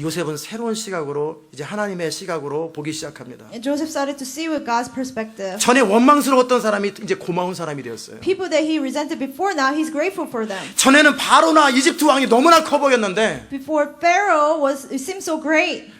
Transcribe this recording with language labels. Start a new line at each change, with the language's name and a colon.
Korean: 요셉은 새로운 시각으로 이제 하나님의 시각으로 보기 시작합니다.
English: And Joseph started to see with God's perspective.
Korean: 전에 원망스러웠던 사람이 이제 고마운 사람이 되었어요.
English: People that he resented before, now he's grateful for them.
Korean: 전에는 바로나 이집트 왕이 너무나 커 보였는데
English: Before Pharaoh it seemed so great.